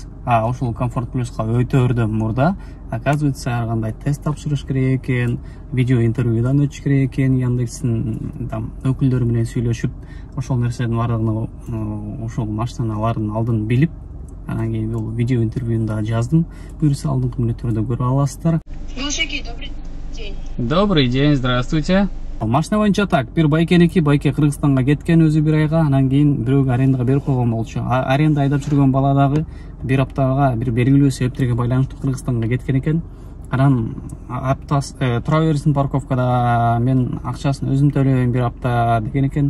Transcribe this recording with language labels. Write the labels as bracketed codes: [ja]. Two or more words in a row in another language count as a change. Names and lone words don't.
[ky] Ошол комфорт плюска өтөөрдөн мурда оказывается ар кандай тест тапшырыш керек экен, видео интервьюдан өтүш керек экен, Яндекстин өкүлдөрү менен сүйлөшүп, ошол нерсенин бардыгын ошол машиналардын алдын билип, анан кийин бул видео интервьюну да жаздым. Буюрса алдыңкы мүнөттөрдө көрүп аласыздар. [ru] Мужики, добрый день. Добрый день, здравствуйте. [ky] Машина боюнча так, бир байкеники, байке Кыргызстанга кеткен өзү бир айга, анан кийин бирөөгө арендага берип койгон болчу. Аренда айдап жүргөн бала дагы бир аптага бир белгилүү себептерге байланыштуу Кыргызстанга кеткен экен. Анан тура берсин парковкада, мен акчасын өзүм төлөйм бир апта деген экен.